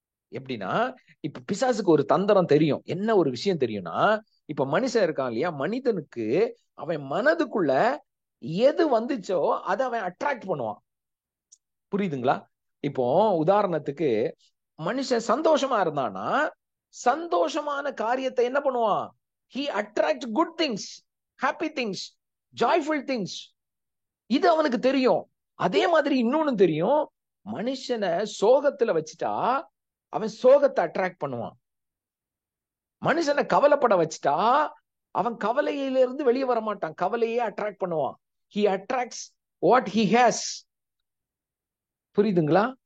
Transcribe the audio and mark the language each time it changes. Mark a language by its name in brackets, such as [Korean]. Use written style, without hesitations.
[Tamil] எப்படின்னா, இப்ப பிசாசுக்கு ஒரு தந்திரம் தெரியும். என்ன ஒரு விஷயம் தெரியும்னா, இப்ப மனுஷன் இருக்கான் இல்லையா, மனிதனுக்கு அவன் மனதுக்குள்ள எது வந்துச்சோ அதை அவன் அட்ராக்ட் பண்ணுவான். புரியுதுங்களா? இப்போ உதாரணத்துக்கு, மனுஷன் சந்தோஷமா இருந்தானா சந்தோஷமான காரியத்தை என்ன பண்ணுவான்? [English] he attracts good things, happy things, joyful things. [Tamil] இது அவனுக்கு தெரியும். அதே மாதிரி இன்னொன்னு தெரியும், மனுஷனை சோகத்துல வச்சுட்டா அவன் சோகத்தை அட்ராக்ட் பண்ணுவான். மனுஷனை கவலைப்பட வச்சுட்டா அவன் கவலையிலிருந்து வெளியே வர மாட்டான், கவலையே அட்ராக்ட் பண்ணுவான். [English] he attracts what he has. [Tamil] புரியுதுங்களா?